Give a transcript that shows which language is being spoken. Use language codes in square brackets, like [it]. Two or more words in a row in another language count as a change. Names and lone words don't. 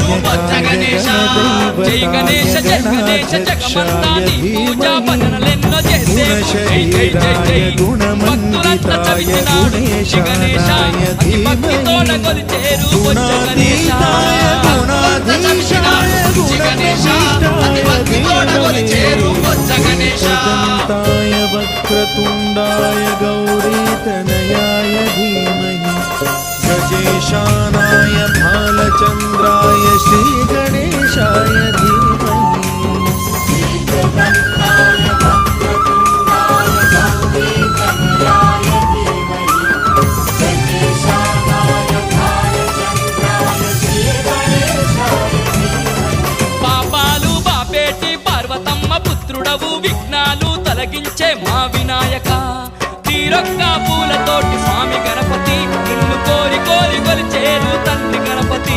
[te] బొజ్జ గణేశ. జై గణేశ జై గణేశ జగమంతా నీ పూజా భజనలెన్నో చేసేము జై జై జై జై భక్తులంతా చవితినాడు శ్రీ గణేశ అతి భక్తితోడ కొలిచేరు బొజ్జ గణేశ [sa] अनन्ताय वक्रतुण्डाय गौरीतनयाय धीमहि गजेशानाय भालचन्द्राय श्रीगणेशाय धीमहि [te] పాపాలు బాపేటి పార్వతమ్మ పుత్రుడవు విఘ్నాలు తొలగించే మా వినాయక తీరొక్క పూలతోటి స్వామి గణపతి నిన్ను కోరి కోరి కొలిచేరు తండ్రి గణపతి